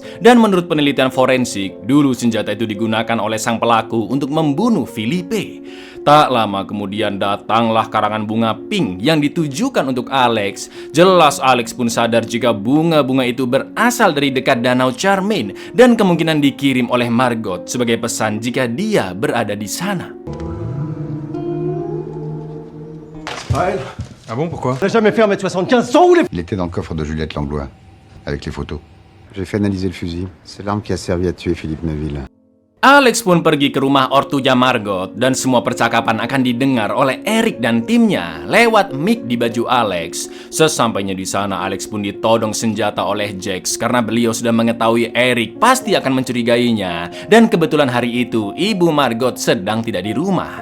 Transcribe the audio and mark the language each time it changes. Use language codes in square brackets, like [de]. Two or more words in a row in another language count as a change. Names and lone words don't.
[id] Dan menurut penelitian forensik, dulu senjata itu digunakan oleh sang pelaku untuk membunuh Felipe. Tak lama kemudian datanglah karangan bunga pink yang ditujukan untuk Alex. Jelas Alex pun sadar jika bunga-bunga itu berasal dari dekat Danau Charmaine dan kemungkinan dikirim oleh Margot sebagai pesan jika dia berada di sana. [fr] Ah bon, pourquoi? On n'a jamais fait 1m75 sans rouler. Il était dans le coffre de Juliette Langlois, avec les photos. J'ai fait analyser le fusil. C'est l'arme qui a servi à tuer Philippe Neuville. [id] Alex pun pergi ke rumah ortunya Margot dan semua percakapan akan didengar oleh Eric dan timnya lewat mic di baju Alex. Sesampainya di sana, Alex pun ditodong senjata oleh Jax karena beliau sudah mengetahui Eric pasti akan mencurigainya dan kebetulan hari itu ibu Margot sedang tidak di rumah.